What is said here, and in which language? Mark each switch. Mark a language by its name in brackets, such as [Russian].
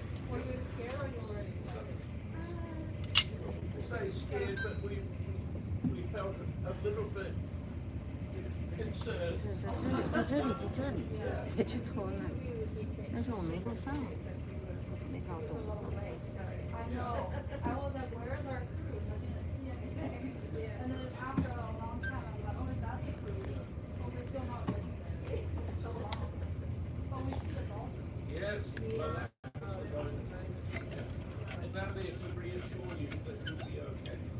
[English] Were you scared or you were excited? Say scared, but we felt a little bit concerned. [Chinese] 在这里，别去戳那里。但是我没够上。好多。 [English] I know. I was like, where's our cruise? I didn't see anything. And then after a long time, I'm like, oh, that's a cruise. But we're still not getting there. It's so long. But we see the dolphins. Yes. Well, and that'll be to reassure you that you'll be okay.